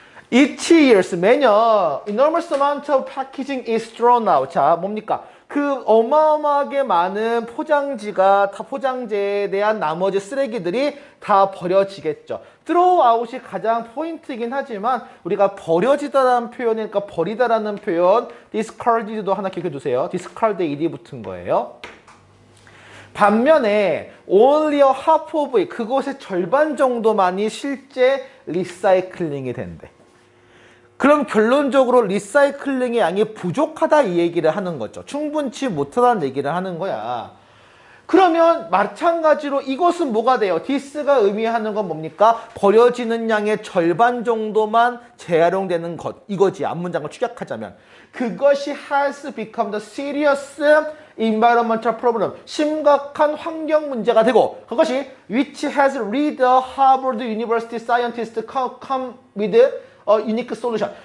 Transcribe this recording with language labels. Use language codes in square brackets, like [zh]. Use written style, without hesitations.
[en] Each year, [ko] 매년 [en] enormous amount of packaging is thrown out. [ko] 자, 뭡니까? 그 어마어마하게 많은 포장재에 대한 나머지 쓰레기들이 다 버려지겠죠. throw out이 가장 포인트이긴 하지만 우리가 버려지다라는 표현이니까 버리다라는 표현 discarded도 하나 기억해 두세요. discard ed이 붙은 거예요. 반면에 [en] only a half of it, [ko] 그것의 절반 정도만이 실제 리사이클링이 된대. 그럼 결론적으로 리사이클링의 양이 부족하다 이 얘기를 하는 거죠. 충분치 못하다는 얘기를 하는 거야. 그러면 마찬가지로 이것은 뭐가 돼요? this가 의미하는 건 뭡니까? 버려지는 양의 절반 정도만 재활용되는 것. 이거지. 앞문장을 축약하자면. 그것이 [en] has become the serious environmental problem. [ko] 심각한 환경 문제가 되고 그것이 [en] which has led the Harvard University scientists come with unique solution.